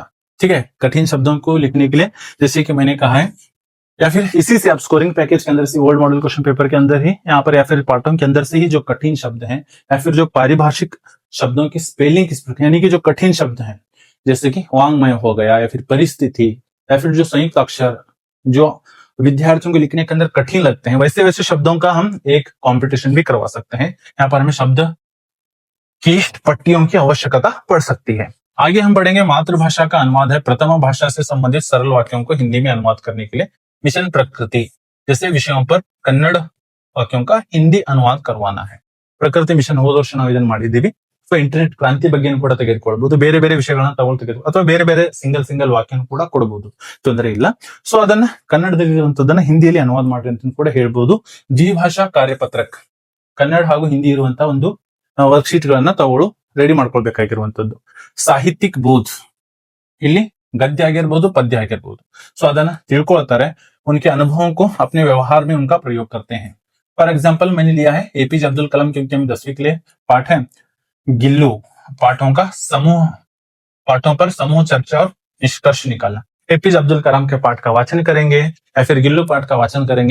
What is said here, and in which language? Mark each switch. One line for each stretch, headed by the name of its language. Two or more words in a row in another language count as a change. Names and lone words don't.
Hindi: ठीक है, कठिन शब्दों को लिखने के लिए जैसे कि मैंने कहा है, या फिर इसी से आप
English: scoring package
Hindi: के अंदर से
English: old model question paper
Hindi: के अंदर ही यहाँ पर या फिर पाठों के अंदर से ही जो कठिन शब्द हैं या फिर जो पारिभाषिक शब्दों की स्पेलिंग किस प्रकार, यानी कि जो कठिन शब्द हैं जैसे कि वांग्मय हो गया या फिर परिस्थिति या फिर जो संयुक्त अक्षर जो विद्यार्थियों को लिखने के अंदर कठिन लगते हैं, वैसे वैसे शब्दों का हम एक कॉम्पिटिशन भी करवा सकते हैं. यहाँ पर हमें शब्द की पट्टियों की आवश्यकता पड़ सकती है. आगे हम बढ़ेंगे. मातृभाषा का अनुवाद है. प्रथम भाषा से संबंधित सरल वाक्यों को हिंदी में अनुवाद करने के लिए मिशन प्रकृति जैसे विषयों पर कन्नड़ वाक्यों का हिंदी अनुवाद करवाना है.
Kannada: ಪ್ರಕೃತಿ ಮಿಷನ್ ಹೋದ ವರ್ಷ ನಾವು ಇದನ್ನ ಮಾಡಿದ್ದೀವಿ. ಸೊ ಇಂಟರ್ನೆಟ್ ಕ್ರಾಂತಿ ಬಗ್ಗೆ ಕೂಡ ತೆಗೆದುಕೊಳ್ಬಹುದು, ಬೇರೆ ಬೇರೆ ವಿಷಯಗಳನ್ನ ತೆಗೆದುಕೊಂಡು ಅಥವಾ ಬೇರೆ ಬೇರೆ ಸಿಂಗಲ್ ವಾಕ್ಯನ ಕೂಡ ಕೊಡಬಹುದು, ತೊಂದರೆ ಇಲ್ಲ. ಸೊ ಅದನ್ನ ಕನ್ನಡದಲ್ಲಿರುವಂತದ್ದನ್ನ ಹಿಂದಿಯಲ್ಲಿ ಅನುವಾದ ಮಾಡ್ರಿ ಅಂತ ಕೂಡ ಹೇಳ್ಬಹುದು.
Hindi: द्विभाषा कार्यपत्रक,
Kannada: ಕನ್ನಡ ಹಾಗೂ ಹಿಂದಿ ಇರುವಂತಹ ಒಂದು ವರ್ಕ್ಶೀಟ್ ಗಳನ್ನ ತಾವು ರೆಡಿ ಮಾಡ್ಕೊಳ್ಬೇಕಾಗಿರುವಂತದ್ದು.
Hindi: साहित्यिक बोध,
Kannada: ಇಲ್ಲಿ गद्य ಆಗಿರಬಹುದು पद्य ಆಗಿರಬಹುದು. ಸೊ ಅದನ್ನ ತಿಳ್ಕೊಳ್ತಾರೆ,
Hindi: उनके अनुभवों को अपने व्यवहार में उनका प्रयोग करते हैं.
English: for example
Hindi: मैंने लिया है APJ अब्दुल कलाम, क्योंकि हम 10वीं के लिए पाठ है गिल्लू, पाठों पर समूह चर्चा और निष्कर्ष निकाला. APJ अब्दुल कलाम के पाठ का वाचन करेंगे या फिर गिल्लू पाठ का वाचन करेंगे.